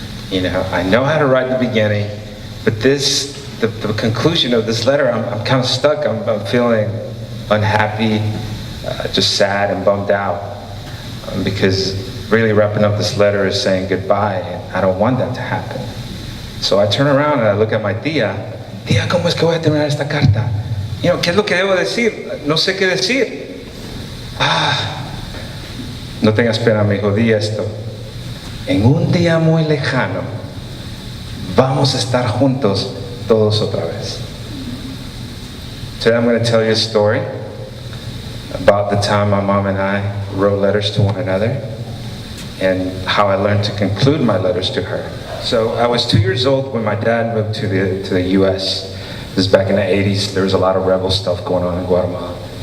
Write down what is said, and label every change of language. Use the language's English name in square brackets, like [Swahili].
[English] I know how to write the beginning, but the conclusion of this letter, I'm kind of stuck. I'm feeling unhappy, just sad and bummed out. Because really wrapping up this letter is saying goodbye, and I don't want that to happen. So I turn around and I look at my tía. [Spanish] Tía, ¿cómo es que voy a terminar esta carta? ¿Qué es lo que debo decir? No sé qué decir. No tengas pena, mi hijo, di esto. En un día muy lejano, vamos a estar juntos todos otra vez. [English] Today I'm going to tell you a story about the time my mom and I wrote letters to one another and how I learned to conclude my letters to her. So I was 2 years old when my dad moved to the US. This is back in the 80s. There was a lot of rebel stuff going on in Guatemala.